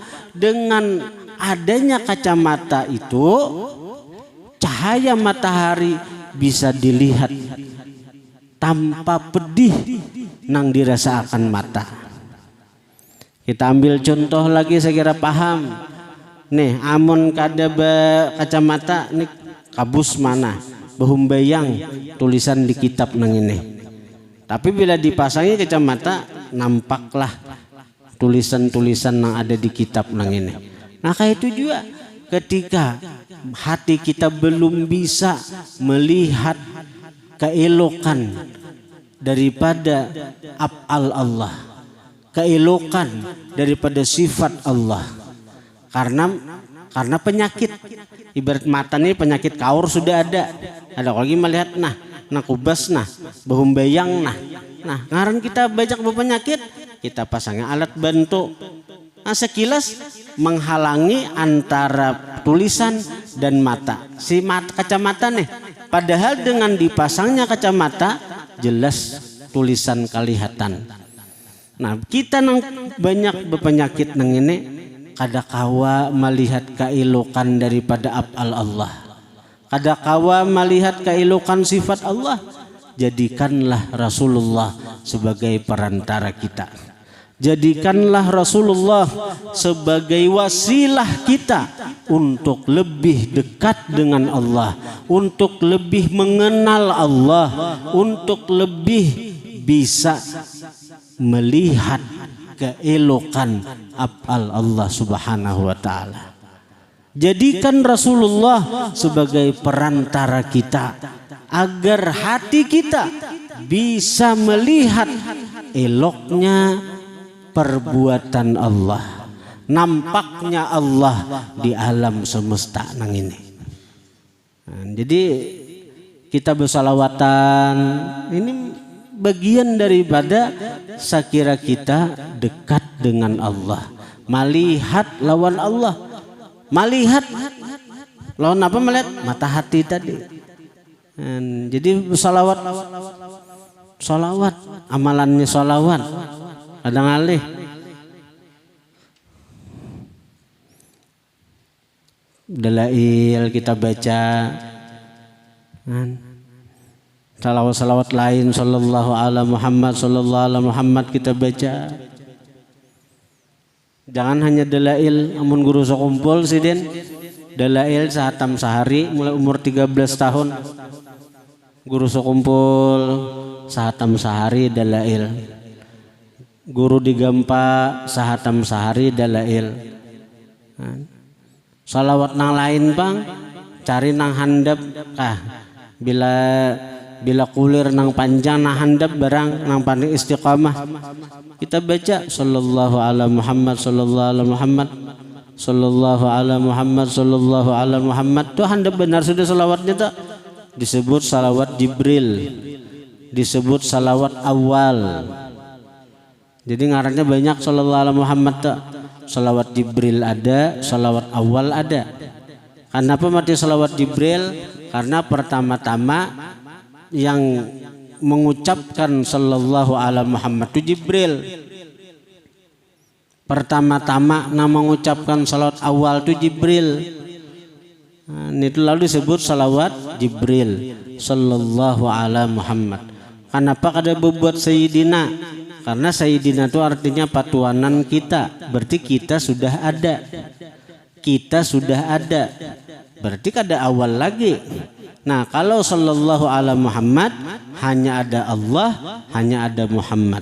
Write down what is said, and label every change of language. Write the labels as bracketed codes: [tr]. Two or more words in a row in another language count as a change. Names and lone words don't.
[id] Dengan adanya kacamata itu cahaya matahari bisa dilihat tanpa pedih nang dirasakan mata. Kita ambil contoh lagi saya kira paham. [bjn] Nih amun kada kacamata nih kabus mana behumbayang tulisan di kitab nang ini. [id] Tapi bila dipasangi kacamata nampaklah tulisan-tulisan yang ada di kitab nang ini. Nah kayak itu juga ketika hati kita belum bisa melihat keelokan daripada af'al Allah, keelokan daripada sifat Allah, karena penyakit. Ibarat mata ini penyakit kaur sudah ada lagi melihat nah kubas nah behumbayang nah ngaran kita banyak berpenyakit, kita pasangnya alat bantu. Nah sekilas menghalangi antara tulisan dan mata. Si kacamata nih, padahal dengan dipasangnya kacamata jelas tulisan kelihatan. [bjn] Nah kita nang banyak berpenyakit nang ini kada kawa melihat keelokan daripada af'al Allah, kada kawa melihat keelokan sifat Allah. [id] Jadikanlah Rasulullah sebagai perantara kita. Jadikanlah Rasulullah sebagai wasilah kita untuk lebih dekat dengan Allah, untuk lebih mengenal Allah, untuk lebih bisa melihat keelokan af'al Allah [ar] سبحانه وتعالى. [id] Jadikan Rasulullah sebagai perantara kita agar hati kita bisa melihat eloknya perbuatan Allah, nampaknya Allah di alam semesta nang ini. Nah, jadi kita bersalawatan ini bagian daripada sekira kita dekat dengan Allah, melihat lawan Allah, melihat lawan apa, melihat mata hati tadi. Jadi salawat, amalannya salawat. [bjn] Ada ngalih dalail kita baca, salawat lain [ar] صلى الله على محمد, صلى الله على محمد [bjn] kita baca. Jangan hanya dalail, amun guru sekumpul sidin dalail sahatam sehari mulai umur 13 tahun. Guru sekumpul sahatam sehari dalail. Guru digampa sahatam sehari dalail. Salawat nang lain bang, cari nang handap bila kulir nang panjang nang handap barang nang paling istiqamah. [ar] Kita baca صلى الله على محمد، صلى الله على محمد، صلى الله على محمد، صلى الله على محمد. [bjn] Tuh handap benar sudah salawatnya tak? Disebut salawat Jibril, disebut salawat awal. Jadi ngarannya banyak [ar] صلى الله على محمد [bjn] tak? [id] Salawat Jibril ada, salawat awal ada. Kenapa mati salawat Jibril? Karena pertama-tama yang mengucapkan [ar] صلى الله على محمد [id] itu Jibril. Pertama-tama yang mengucapkan salawat awal itu Jibril. Nah, itu lalu disebut salawat Jibril [ar] صلى الله على محمد. [id] Kenapa kada berbuat Sayyidina? Karena Sayyidina itu artinya patuanan kita. Berarti kita sudah ada. Kita sudah ada. Berarti kada awal lagi. Nah kalau [ar] صلى الله على محمد [id] hanya ada Allah, hanya ada Muhammad.